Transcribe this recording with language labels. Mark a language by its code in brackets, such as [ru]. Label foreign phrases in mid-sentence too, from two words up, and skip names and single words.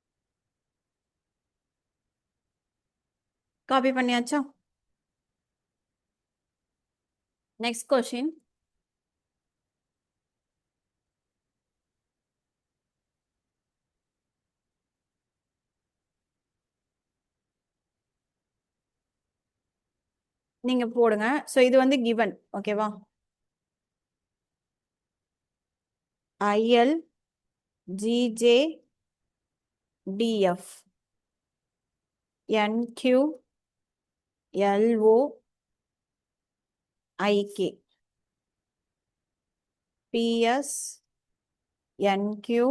[ta] காப்பி பண்ணியாச்சா? [en] next question. [ta] நீங்க போடுங்க. ஸோ இது வந்து கிவன், ஓகேவா? IL GJ DF NQ LO IK PS NQ